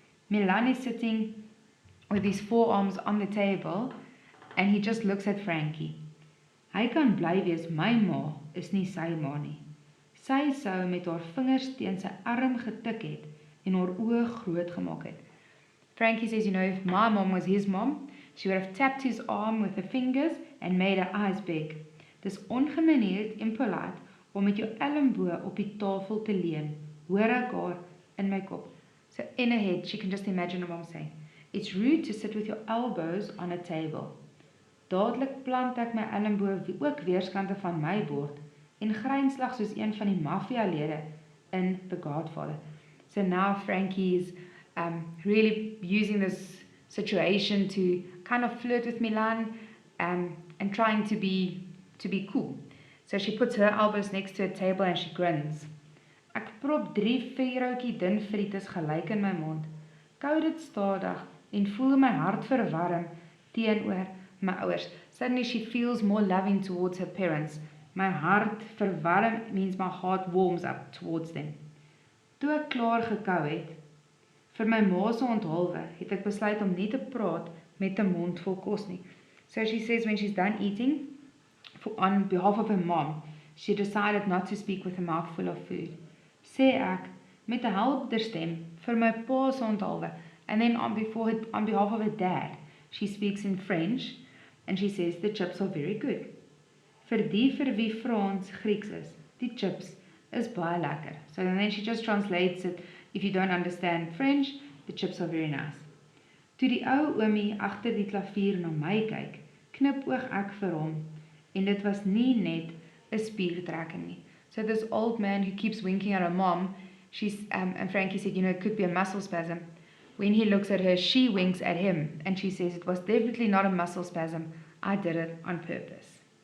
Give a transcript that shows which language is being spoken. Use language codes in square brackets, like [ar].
[en] Milan is sitting with his forearms on the table and he just looks at Frankie. [af] Hy kan bly wees, my ma is nie sy ma nie. Sy sou met haar vingers teen sy arm getik het en haar oë groot gemaak het. [en] Frankie says, you know, if my mom was his mom, she would have tapped his arm with her fingers and made her eyes big. [af] Dis ongemanierd en polite om met jou elmboog op die tafel te leun, hoor ek haar in my kop. [en] So in her head, she can just imagine her mom saying, it's rude to sit with your elbows on a table. [af] Dadelik plant ek my elmboog ook weerskante van my bord en grynslag soos een van die maffialede in The Godfather. [en] So now Frankie is really using this situation to kind of flirt with Milan and trying to be cool. So she puts her elbows next to a table and she grins. [af] Ek prop 3 vuurhoutjie dun frites gelyk in my mond. Kou dit stadig en voel my hart verwarm teenoor my ouers. [en] Suddenly she feels more loving towards her parents. [af] My hart verwarm [en] means my heart warms up towards them. [af] Toe ek klaar gekou het, vir my ma se onthaalwe, het ek besluit om nie te praat met 'n mond vol kos nie. [en] So she says when she's done eating, on behalf of her mom, she decided not to speak with a mouth full of food. [af] Sê ek, met 'n helder stem, vir my pa se onthaalwe, [en] and then on behalf of her dad, she speaks in French, and she says the chips are very good. [af] Vir wie Frans Grieks is, die chips is baie lekker. [en] So then she just translates it, if you don't understand French, the chips are very nice. [af] Toe die ou oomie agter die klavier na my kyk, knipoog ek vir hom, en dit was nie net 'n spiertrekking nie. [en] So this old man who keeps winking at her mom, and Frankie said, it could be a muscle spasm. When he looks at her, she winks at him, and she says, it was definitely not a muscle spasm. I did it on purpose.